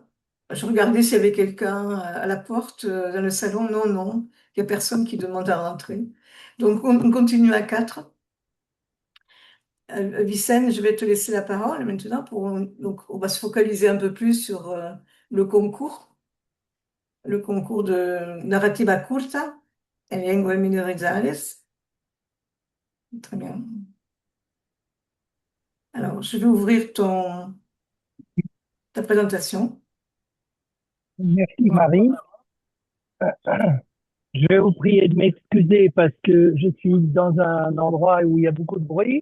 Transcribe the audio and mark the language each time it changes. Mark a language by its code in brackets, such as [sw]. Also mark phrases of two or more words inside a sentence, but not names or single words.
[fr] Je regardais s'il y avait quelqu'un à la porte, dans le salon. Non, non, il n'y a personne qui demande à rentrer. Donc, on continue à 4. Vicenne, je vais te laisser la parole maintenant. Donc, on va se focaliser un peu plus sur le concours, le concours de [ca] narrativa curta en lengua minorizales. [fr] Très bien. Alors, je vais ouvrir ta présentation. Merci Marie. Je vais vous prier de m'excuser parce que je suis dans un endroit où il y a beaucoup de bruit.